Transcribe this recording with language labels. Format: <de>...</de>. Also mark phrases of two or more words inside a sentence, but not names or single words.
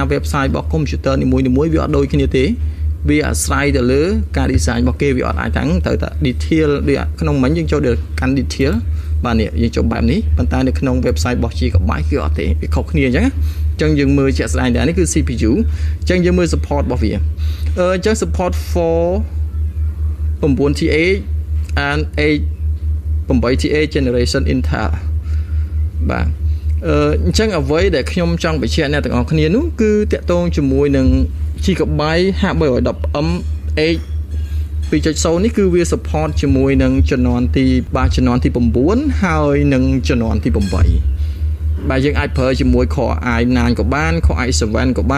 <km>website របស់ computer នីមួយៗវាអត់ដូចគ្នាទេវាអាស្រ័យទៅលើការ design របស់គេវាអត់អាចទាំង ត្រូវតែ detail ដូចក្នុងមិញយើងចូលដល់កាន់ detail បាទនេះយើងចូលបែបនេះប៉ុន្តែនៅក្នុង website របស់ Gigabyte គឺអត់ទេវាខុសគ្នាអញ្ចឹងយើងមើលជាក់ស្ដែងដែរនេះគឺ CPU អញ្ចឹងយើងមើល support របស់វាអញ្ចឹង</km> <en>support for 9th and 8TA generation Intel</en> <km>បាទអញ្ចឹងអ្វីដែលខ្ញុំចង់បញ្ជាក់អ្នកទាំងអស់គ្នានោះគឺតាក់ទងជាមួយនឹង Gigabyte H310M 2.0 នេះគឺវា support ជាមួយនឹងជំនាន់ទី9 ហើយនឹងជំនាន់ទី8 បាទយើងអាចប្រើជាមួយ Core i9 ក៏បាន Core i7 ក៏បាន</km>